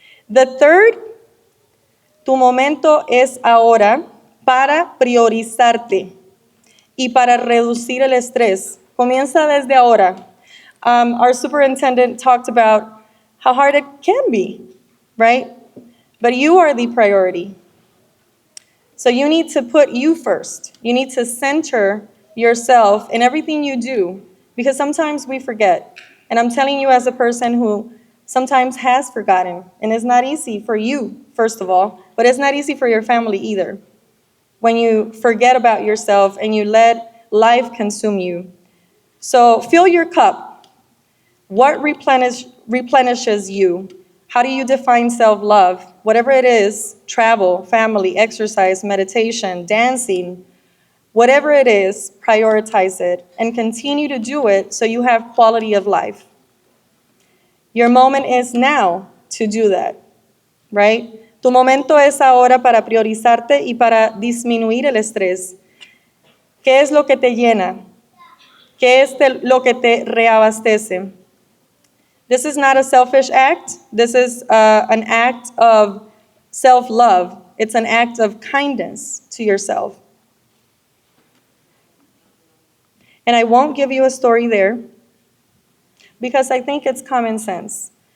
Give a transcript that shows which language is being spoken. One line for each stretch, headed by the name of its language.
English: The third,
Spanish: tu momento es ahora para priorizarte y para reducir el estrés. Comienza desde ahora.
English: Our superintendent talked about how hard it can be, right? But you are the priority. So you need to put you first. You need to center yourself in everything you do, because sometimes we forget. And I'm telling you as a person who sometimes has forgotten, and it's not easy for you, first of all, but it's not easy for your family either. When you forget about yourself and you let life consume you. So fill your cup. What replenishes you? How do you define self-love? Whatever it is, travel, family, exercise, meditation, dancing, whatever it is, prioritize it and continue to do it so you have quality of life. Your moment is now to do that, right?
Spanish: Tu momento es ahora para priorizarte y para disminuir el estrés. ¿Qué es lo que te llena? ¿Qué es lo que te reabastece?
English: This is not a selfish act. This is an act of self-love. It's an act of kindness to yourself. And I won't give you a story there because I think it's common sense.